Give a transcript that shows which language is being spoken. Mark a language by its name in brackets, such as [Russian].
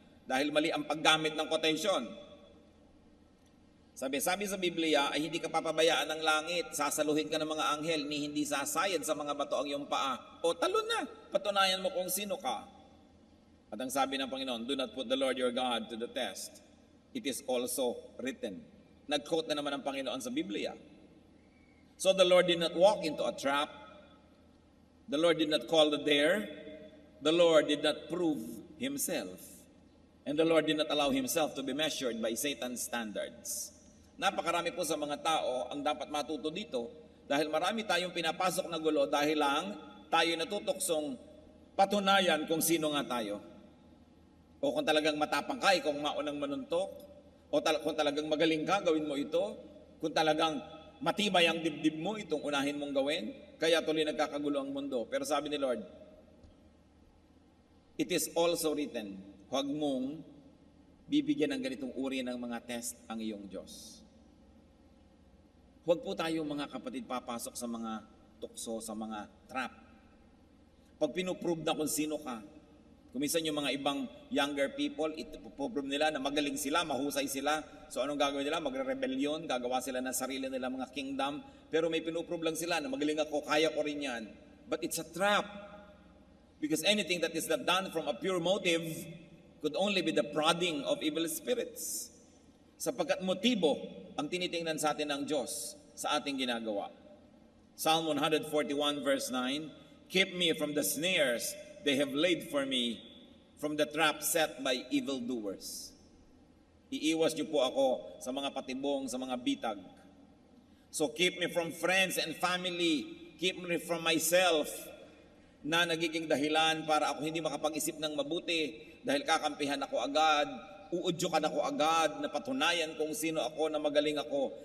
[Filipino] Dahil mali ang paggamit ng quotation. Sabi sa Biblia ay hindi ka papabayaan ng langit, sasaluhin ka ng mga anghel, ni hindi sasayad sa mga bato ang iyong paa. O talon na, patunayan mo kung sino ka. At ang sabi ng Panginoon, [English] do not put the Lord your God to the test. It is also written. [Filipino] Nag-quote na naman ang Panginoon sa Biblia. [English] So the Lord did not walk into a trap. The Lord did not call the dare. The Lord did not prove Himself. And the Lord did not allow Himself to be measured by Satan's standards. [Filipino] Napakarami po sa mga tao ang dapat matuto dito dahil marami tayong pinapasok na gulo dahil lang tayo natutuksong patunayan kung sino nga tayo. O kung talagang matapang ka, kung maunang manuntok, o kung talagang magaling ka, gawin mo ito. Kung talagang matibay ang dibdib mo, itong unahin mong gawin. Kaya tuloy nagkakagulo ang mundo. Pero sabi ni Lord, [English] it is also written, [Filipino] huwag mong bibigyan ng ganitong uri ng mga test ang iyong Diyos. Huwag po tayo mga kapatid papasok sa mga tukso, sa mga trap. Pag pinuprove na kung sino ka, kuminsan yung mga ibang [English] younger people, [Filipino] ipoprove nila na magaling sila, mahusay sila. So anong gagawin nila? Magre-rebellion, gagawa sila ng sarili nila mga kingdom. Pero may pinuprove lang sila na magaling ako, kaya ko rin yan. [English] But it's a trap. Because anything that is not done from a pure motive could only be the prodding of evil spirits. [Filipino] Sapagkat motibo ang tinitingnan sa atin ng Diyos sa ating ginagawa. [English] Psalm 141 verse 9, keep me from the snares they have laid for me, from the trap set by evildoers. [Filipino] Iiwas niyo po ako sa mga patibong, sa mga bitag. [English] So keep me from friends and family, keep me from myself, [Filipino] na nagiging dahilan para ako hindi makapag-isip ng mabuti dahil kakampihan ako agad, uudyukan ako agad, na patunayan kung sino ako, na magaling ako.